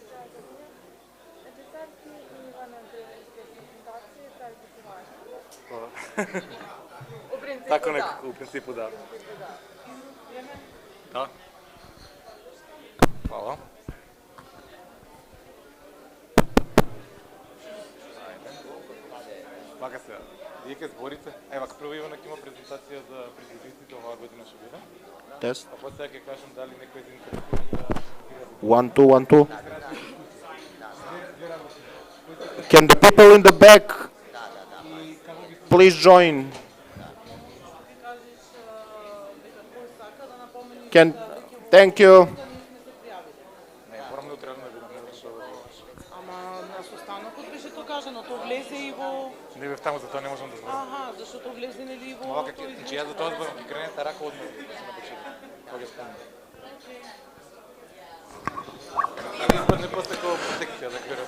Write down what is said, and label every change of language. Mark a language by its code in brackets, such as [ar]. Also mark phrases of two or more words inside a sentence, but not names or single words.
[sr] Tako nekako, u principu da. Da. Hvala. Paka se, [mk] вие ке зборите. Ева, прво Иванак има презентација за предизвиците оваа година ще биде. Test. А после ќе кажам дали некој е заинтересиран да... 1, 2, 1, 2. [en] Can the people in the back please join? Can, thank you. [mk] Ама на останокот беше тоа кажано, тоа влезе и во... Не бев таму, затоа не можам да зборам. Аха, зашто влезе нели во... Ова како, значи јас за тоа зборам, ќе кренете рака одма да се на почеток. Тоа ќе спомнам. Испадне после како протекција, да кажам.